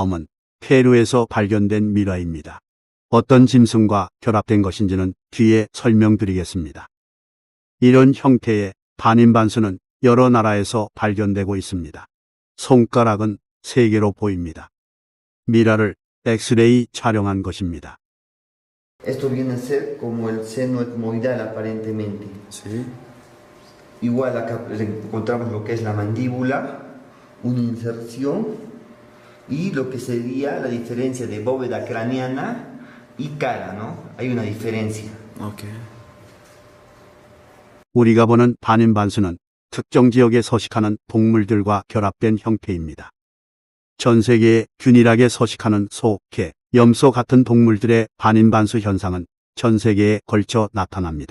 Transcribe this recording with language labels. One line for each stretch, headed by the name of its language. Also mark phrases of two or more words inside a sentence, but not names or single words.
Korean: 다음은 페루에서 발견된 미라입니다. 어떤 짐승과 결합된 것인지는 뒤에 설명드리겠습니다. 이런 형태의 반인반수는 여러 나라에서 발견되고 있습니다. 손가락은 3개로 보입니다. 미라를 엑스레이 촬영한 것입니다.
Spanish: Esto viene a ser como el seno etmoidal aparentemente. Igual acá encontramos lo que es la mandíbula, una inserción y lo que sería la diferencia de bóveda craneana y cara, ¿no? Hay una diferencia.
Korean: 우리가 보는 반인반수는 특정 지역에 서식하는 동물들과 결합된 형태입니다. 전 세계에 균일하게 서식하는 소, 개, 염소 같은 동물들의 반인반수 현상은 전 세계에 걸쳐 나타납니다.